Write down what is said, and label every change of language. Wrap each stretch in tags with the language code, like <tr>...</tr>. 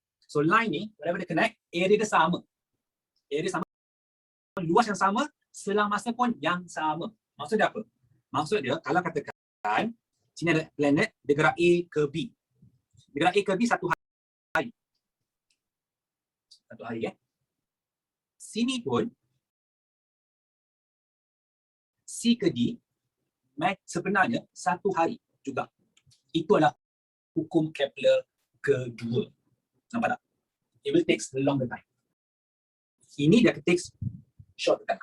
<ms>So line ni, whatever they connect, area dia sama. Area sama, luas yang sama, selang masa pun yang sama. Maksud dia apa? Maksud dia, kalau katakan, sini ada planet, dia gerak A ke B. Dia gerak A ke B satu hari. Satu hari Sini pun, C ke D, sebenarnya satu hari juga. Itu adalah hukum Kepler kedua. Nampak tak?</ms> <en>It will take a longer time.</en> <ms>Ini dia</ms> <en>takes short time.</en>